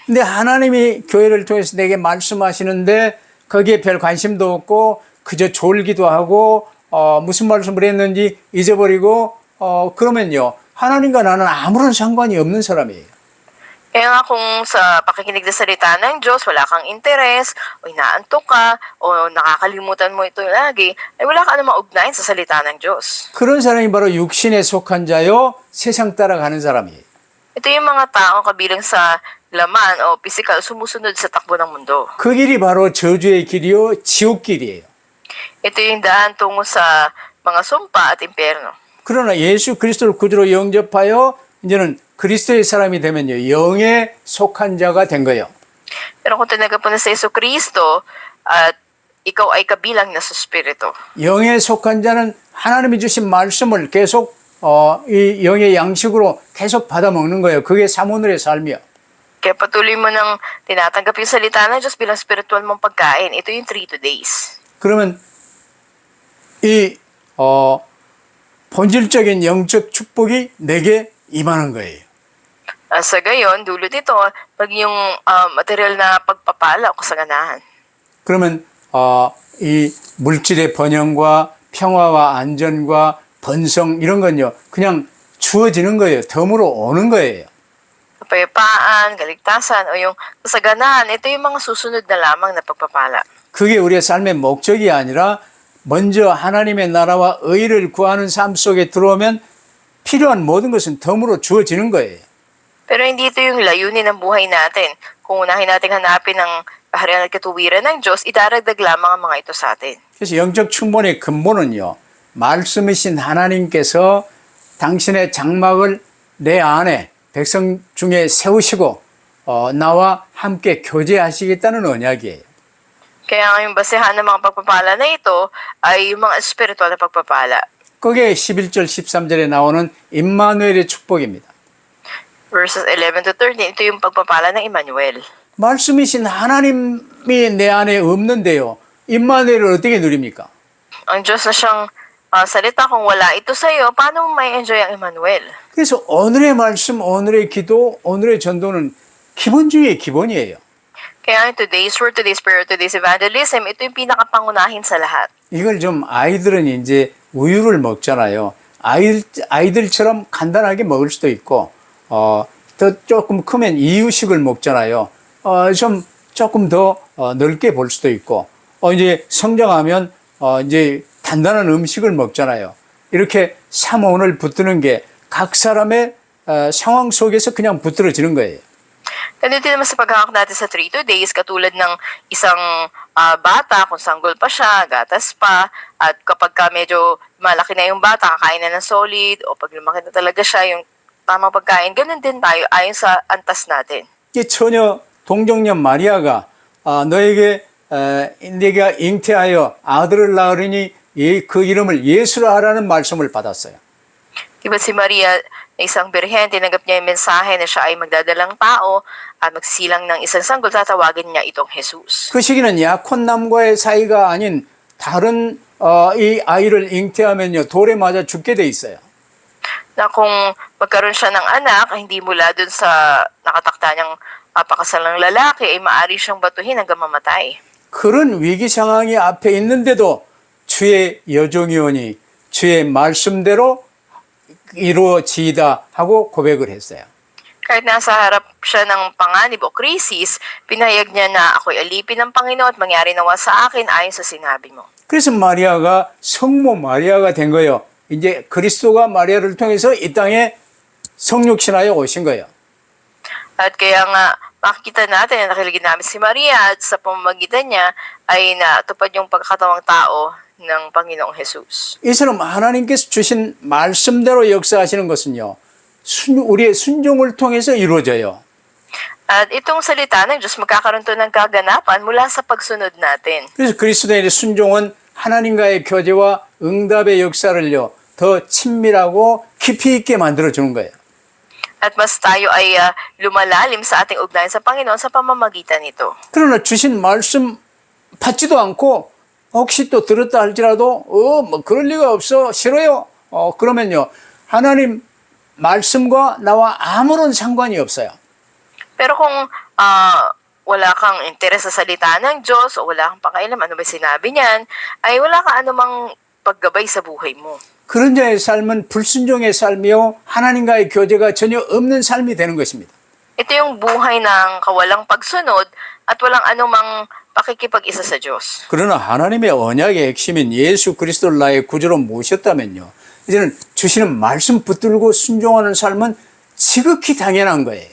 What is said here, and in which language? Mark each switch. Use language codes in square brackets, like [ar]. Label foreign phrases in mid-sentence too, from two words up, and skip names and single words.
[ko] 근데 하나님이 교회를 통해서 내게 말씀하시는데 거기에 별 관심도 없고 그저 졸기도 하고 무슨 말씀을 했는지 잊어버리고 그러면요, 하나님과 나는 아무런 상관이 없는 사람이에요. [tl] Kaya nga kung sa pakikinig na salita ng Diyos, wala kang interes, o inaantok ka, o nakakalimutan mo ito lagi, ay wala ka namang ugnayan sa salita ng Diyos. [ko] 그런 사람이 바로 육신에 속한 자요, 세상 따라가는 사람이에요. [tl] Ito yung mga taong kabilang sa laman o physical sumusunod sa takbo ng mundo. [ko] 그 길이 바로 저주의 길이요, 지옥길이에요. [tl] Ito yung daan tungo sa mga sumpa at impyerno. [ko] 그러나 예수 그리스도를 구주로 영접하여 이제는 그리스도의 사람이 되면요, 영에 속한 자가 된 거예요. [tl] Pero kung tinanggap mo na sa Yesu Kristo at ikaw ay kabilang na sa Espiritu. [ko] 영에 속한 자는 하나님이 주신 말씀을 계속 이 영의 양식으로 계속 받아 먹는 거예요. 그게 사모늘의 삶이요. [tl] Kaya patuloy mo nang tinatanggap yung salita ng Diyos bilang spiritual mong pagkain. Ito yung 3 days. [ko] 그러면 이 본질적인 영적 축복이 내게 임하는 거예요. [tl] Sa gayon, dulot ito, pag yung material na pagpapala o kasaganahan. [ko] 그러면 이 물질의 번영과 평화와 안전과 번성 이런 건요, 그냥 주어지는 거예요. 덤으로 오는 거예요. [tl] Kapayapaan, kaligtasan, o yung kasaganahan, ito yung mga susunod na lamang na pagpapala. [ko] 그게 우리의 삶의 목적이 아니라 먼저 하나님의 나라와 의를 구하는 삶 속에 들어오면 필요한 모든 것은 덤으로 주어지는 거예요. [tl] Pero hindi ito yung layunin ng buhay natin. Kung unahin natin hanapin ang kaharian at katuwiran ng Diyos, idaragdag lamang ang mga ito sa atin. [ko] 그래서 영적 충만의 근본은요, 말씀이신 하나님께서 당신의 장막을 내 안에 백성 중에 세우시고 나와 함께 교제하시겠다는 언약이에요. [tl] Kaya nga yung basehan ng mga pagpapala na ito ay yung mga espiritual na pagpapala. [ko] 그게 11절 13절에 나오는 임마누엘의 축복입니다. [en] Verses 11 to 13, [tl] ito yung pagpapala ng Emmanuel. [ko] 말씀이신 하나님이 내 안에 없는데요. 임마누엘을 어떻게 누립니까? [tl] Ang Diyos na siyang salita, kung wala ito sa iyo, paano mo may enjoy ang Emmanuel? [ko] 그래서 오늘의 말씀, 오늘의 기도, 오늘의 전도는 기본 중에 기본이에요. [tl] Kaya [en] today's word, today's prayer, today's evangelism, [tl] ito yung pinakapangunahin sa lahat. [ko] 이걸 좀 아이들은 이제 우유를 먹잖아요. 아이들처럼 간단하게 먹을 수도 있고, 더 조금 크면 이유식을 먹잖아요. 좀 조금 더 넓게 볼 수도 있고, 이제 성장하면 이제 단단한 음식을 먹잖아요. 이렇게 삼원을 붙드는 게 각 사람의 상황 속에서 그냥 붙들어지는 거예요. [tl] Ganito naman sa paghahak natin sa 3 days, katulad ng isang bata, kung sanggol pa siya, gatas pa, at kapag ka medyo malaki na yung bata, kakain na ng solid, o pag lumaki na talaga siya, yung tamang pagkain, ganun din tayo ayon sa antas natin. [ko] 이 처녀 동정녀 마리아가 너에게 네가 잉태하여 아들을 낳으리니 그 이름을 예수라 하라는 말씀을 받았어요. [tl] Diba si Maria, na isang birhen, tinanggap niya yung mensahe na siya ay magdadalang tao at magsilang ng isang sanggol, tatawagin niya itong Jesus. [ko] 그 시기는 약혼남과의 사이가 아닌 다른 이 아이를 잉태하면요 돌에 맞아 죽게 돼 있어요. [tl] Na kung magkaroon siya ng anak, hindi mula dun sa nakatakda niyang pakasal ng lalaki, ay maaari siyang batuhin hanggang mamatay. [ko] 그런 위기 상황이 앞에 있는데도 주의 여종이오니 주의 말씀대로 이루어지이다 하고 고백을 했어요. [tl] Kahit nasa harap siya ng panganib o krisis, pinahayag niya na ako'y alipin ng Panginoon at mangyari nawa sa akin ayon sa sinabi mo. [ko] 그래서 마리아가 성모 마리아가 된 거예요. 이제 그리스도가 마리아를 통해서 이 땅에 성육신하여 오신 거예요. [tl] At kaya nga, makikita natin na nakiligin namin si Maria at sa pamamagitan niya ay natupad yung pagkakatawang tao ng Panginoong Jesus. [ko] 이처럼 하나님께서 주신 말씀대로 역사하시는 것은요. 우리의 순종을 통해서 이루어져요. [tl] At itong salita ng Diyos magkakaroon to ng kaganapan mula sa pagsunod natin. [ko] 그래서 그리스도인의 순종은 하나님과의 교제와 응답의 역사를요. 더 친밀하고 깊이 있게 만들어주는 거예요. [tl] At mas tayo ay lumalalim sa ating ugnayan sa Panginoon sa pamamagitan nito. [ko] 그러나 주신 말씀 받지도 않고 혹시 또 들었다 할지라도 뭐 그럴 리가 없어 싫어요. 그러면요. 하나님 말씀과 나와 아무런 상관이 없어요. [tl] Pero kung wala kang interes sa salita ng Diyos o wala kang pakialam ano ba sinabi niyan, ay wala kang anumang paggabay sa buhay mo. [ko] 그런 자의 삶은 불순종의 삶이요. 하나님과의 교제가 전혀 없는 삶이 되는 것입니다. [tl] Ito yung buhay ng kawalang pagsunod at walang anumang pakikipag-isa sa Diyos. [ko] 그러나 하나님의 언약의 핵심인 예수 그리스도를 나의 구주로 모셨다면요. 이제는 주시는 말씀 붙들고 순종하는 삶은 지극히 당연한 거예요.